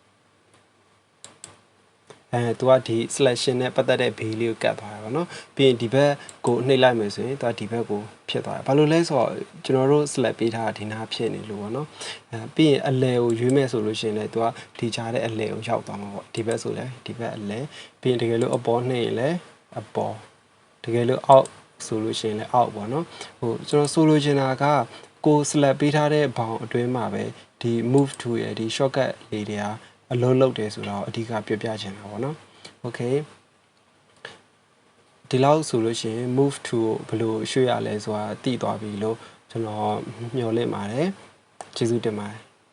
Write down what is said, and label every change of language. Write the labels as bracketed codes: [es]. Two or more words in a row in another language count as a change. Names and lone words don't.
[my] သူကဒီ selection နဲ့ပတ်သက်တဲ့ဘေးလေးကိုကတ်သွားတယ်ပေါ့နော်ပြီးရင်ဒီဘက်ကိုနှိပ်လိုက်မယ်ဆိုရင်သူကဒီဘက်ကိုဖြစ်သွားတယ်ဘာလို့လဲဆိုတော့ကျွန်တော်တို့ select ပေးထားတာဒီနားဖြစ်နေလို့ပေါ့နော်ပြီးရင်အလဲကိုရွေးမယ်ဆိုလို့ရှိရင်လည်းသူကဒီကြားတဲ့အလဲကိုရောက်သွားမှာပေါ့ ဒီဘက်ဆိုလည်းဒီဘက်အလဲပြီးရင်တကယ်လို့အပေါ်နှိပ်ရင်လည်းအပေါ်တကယ်လို့အောက်ဆိုလို့ရှိရင်လည်းအောက်ပေါ့နော်ကျွန်တော်ဆိုလိုချင်တာကကို select ပေးထားတဲ့ဘောင်အတွင်းမှာပဲဒီ [en] move to [my] ရဲ့ဒီ shortcut လေးတွေကအလုံးလုံးတယ်ဆိုတော့အဓိကပြပြချင်တာပေါ့နော် okay ဒီလောက်ဆိုလို့ရှိရင် [en] move to [my] ဘယ်လိုရွှေ့ရလဲဆိုတာသိသွားပြီလို့ကျွန်တော်မျှော်လင့်ပါတယ်ကျေးဇူးတင်ပါတယ်